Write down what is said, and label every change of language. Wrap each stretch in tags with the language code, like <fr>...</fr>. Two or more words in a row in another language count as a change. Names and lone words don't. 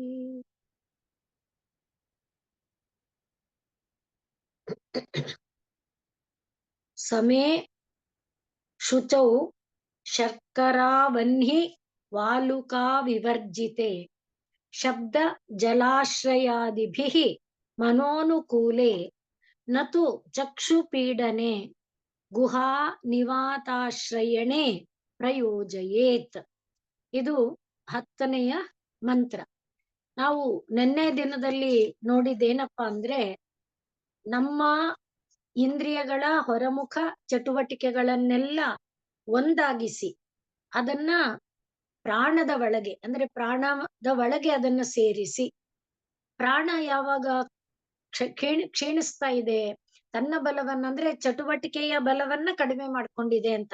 <sa>समे शुचौ शर्करावह्नि वालुका विवर्जिते, शब्द जलाश्रयादिभिः मनोनुकूले, न तु चक्षुपीडने ಗುಹಾ ನಿವಾತಾಶ್ರಯಣೆ ಪ್ರಯೋಜಯೇತ್.</sa> <kn>ಇದು 10ನೆಯ ಮಂತ್ರ. ನಾವು ನಿನ್ನೆ ದಿನದಲ್ಲಿ ನೋಡಿದ್ದೇನಪ್ಪಾ ಅಂದ್ರೆ, ನಮ್ಮ ಇಂದ್ರಿಯಗಳ ಹೊರಮುಖ ಚಟುವಟಿಕೆಗಳನ್ನೆಲ್ಲ ಒಂದಾಗಿಸಿ ಅದನ್ನ ಪ್ರಾಣದ ಒಳಗೆ ಅಂದ್ರೆ ಪ್ರಾಣದ ಒಳಗೆ ಅದನ್ನ ಸೇರಿಸಿ, ಪ್ರಾಣ ಯಾವಾಗ ಕ್ಷೀಣಿಸ್ತಾ ಇದೆ, ತನ್ನ ಬಲವನ್ನ ಅಂದ್ರೆ ಚಟುವಟಿಕೆಯ ಬಲವನ್ನ ಕಡಿಮೆ ಮಾಡ್ಕೊಂಡಿದೆ ಅಂತ.</kn>